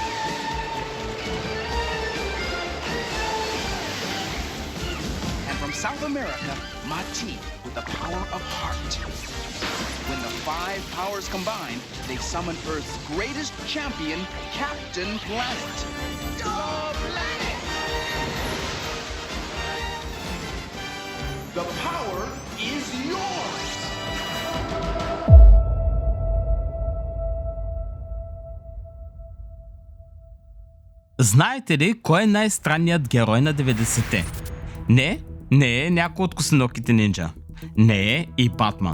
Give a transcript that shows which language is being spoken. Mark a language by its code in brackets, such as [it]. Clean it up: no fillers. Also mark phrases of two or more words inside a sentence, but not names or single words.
[en] And from South America, Mati with the power of heart. When the 5 powers combine, they summon Earth's greatest champion, Captain Planet. The Planet! The power is yours! [bg] Знаете ли кой е най-странният герой на 90-те? Не е някой от косиноките нинджа. Не е и Батман.